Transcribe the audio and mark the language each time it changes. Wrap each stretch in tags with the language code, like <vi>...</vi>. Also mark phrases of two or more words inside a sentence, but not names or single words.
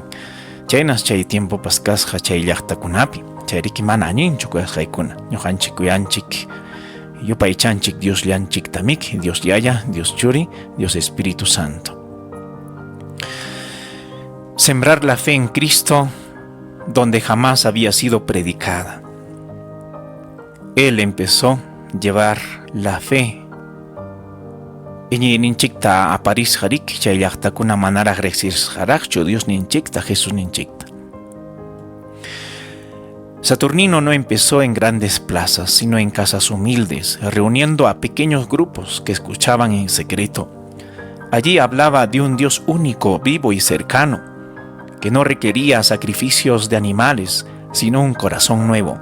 <qu>Chaynas chay tiempopas kasqa chay llaqtakunapi chay riki mana allinchu kuyasqaykuna ñuqanchik kuyanchik yupaychanchik Dios llanchik tamik, Dios Yaya, Dios Churi, Dios Espíritu Santo.</qu> <es>Sembrar la fe en Cristo donde jamás había sido predicada. Él empezó a llevar la fe.</es> <qu>Ninchikta a París harik chay llaqtakuna manaraq riqsisqaraqchu Dios ninchikta, Jesús ninchikta.</qu> <es>Saturnino no empezó en grandes plazas, sino en casas humildes, reuniendo a pequeños grupos que escuchaban en secreto Allí hablaba de un Dios único, vivo y cercano, que no requería sacrificios de animales, sino un corazón nuevo.</es>